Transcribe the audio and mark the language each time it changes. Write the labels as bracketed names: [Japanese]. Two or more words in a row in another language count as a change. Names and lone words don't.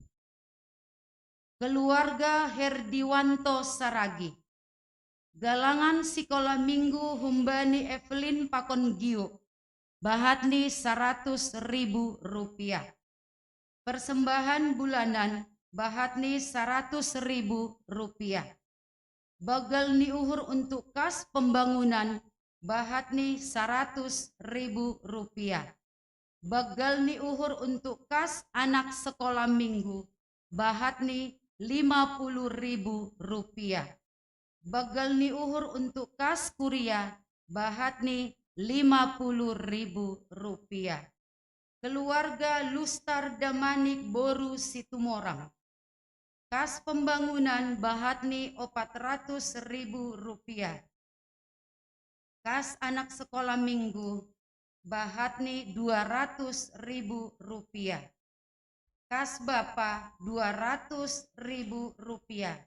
[Indonesian] Keluarga Herdiwanto Saragi galangan sekolah minggu Humbani Evelyn Pakon Giuk Bahatni Rp100.000. Persembahan bulanan Bahatni Rp100.000. [Batak Simalungun] Bagel ni uhur [Indonesian] untuk kas pembangunan Bahatni Rp100.000. [Batak Simalungun] Bagel ni uhur [Indonesian] untuk kas anak sekolah minggu Bahatni Rp50.000. [Batak Simalungun] Bagel ni uhur [Indonesian] untuk kas kuria Bahatni Rp50.000. Keluarga Lustar Damanik Boru Situmorang kas pembangunan Bahatni Rp400.000. Kas anak sekolah minggu Bahatni Rp200.000. Kas bapa Rp200.000.